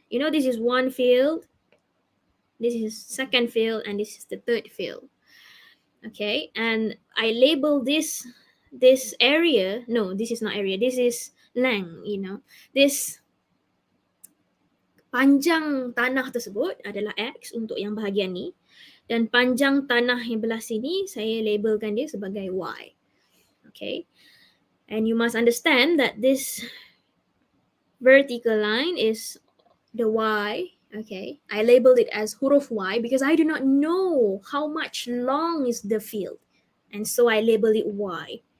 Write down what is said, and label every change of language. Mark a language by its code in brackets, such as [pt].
[en] This is one field, this is second field, and this is the third field. Okay, and I label this area, no, this is not area, this is length, this [ms] panjang tanah tersebut adalah X untuk yang bahagian ni, dan panjang tanah yang belah sini saya labelkan dia sebagai Y. [en] Okay, and you must understand that this vertical line is the Y. Okay, I labeled it as [ms] huruf [en] Y because I do not know how much long is the field, and so I labeled it Y.